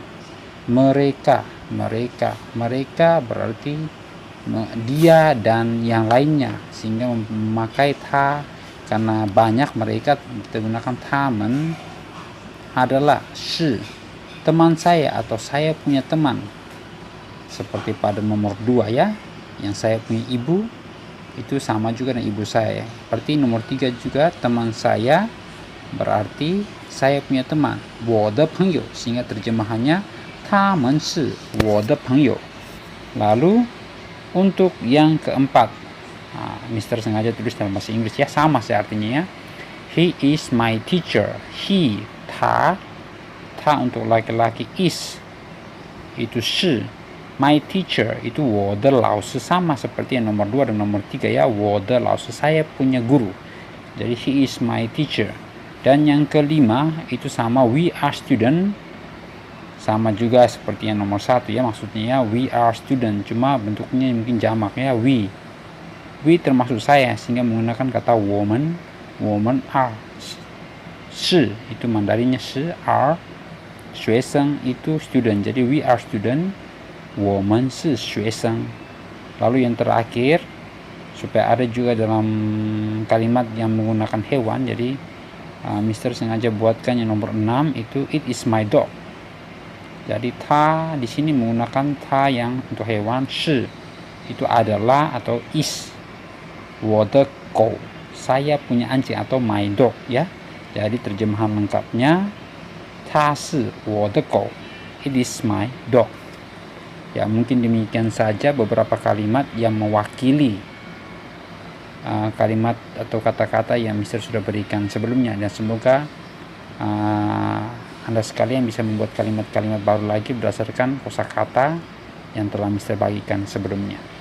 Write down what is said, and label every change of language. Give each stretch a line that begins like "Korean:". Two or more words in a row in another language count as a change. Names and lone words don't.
Indonesian: Mereka berarti dia dan yang lainnya, sehingga memakai ta karena banyak mereka, kita gunakan tamen adalah shi, teman saya atau saya punya teman. Seperti pada nomor 2 ya, yang saya punya ibu itu sama juga dengan ibu saya. Berarti nomor 3 juga teman saya berarti saya punya teman,
Chinese: 我的朋友,
Indonesian: sehingga terjemahannya
Chinese: 他们是我的朋友.
Indonesian: Lalu untuk yang keempat, Mister sengaja tulis dalam bahasa Inggris ya, sama sih artinya ya.
English: He is my teacher. He,
Indonesian: ta untuk laki-laki, is itu shi.
English: My teacher
Indonesian: itu
Chinese: 我的老师,
Indonesian: sama seperti yang nomor 2 dan nomor 3 ya,
Chinese: 我的老师,
Indonesian: saya punya guru. Jadi
English: he is my teacher.
Indonesian: Dan yang kelima itu sama,
English: we are student,
Indonesian: sama juga seperti yang nomor 1 ya, maksudnya ya,
English: we are student,
Indonesian: cuma bentuknya mungkin jamak ya, we termasuk saya, sehingga menggunakan kata woman are, shi itu Mandarinnya shi, are 学生 itu student, jadi
English: we are student,
Chinese: 我们是学生.
Indonesian: Lalu yang terakhir, supaya ada juga dalam kalimat yang menggunakan hewan, jadi Mister sengaja buatkan yang nomor 6 itu
English: it is my dog.
Indonesian: Jadi ta di sini menggunakan ta yang untuk hewan, shi itu adalah atau is,
Chinese: 我的狗,
Indonesian: saya punya anjing atau
English: my dog
Indonesian: ya. Jadi terjemahan lengkapnya,
Chinese: 它是我的狗,
English: it is my dog.
Indonesian: Ya, mungkin demikian saja beberapa kalimat yang mewakili kalimat atau kata-kata yang Mister sudah berikan sebelumnya, dan semoga Anda sekalian bisa membuat kalimat-kalimat baru lagi berdasarkan kosakata yang telah Mister bagikan sebelumnya.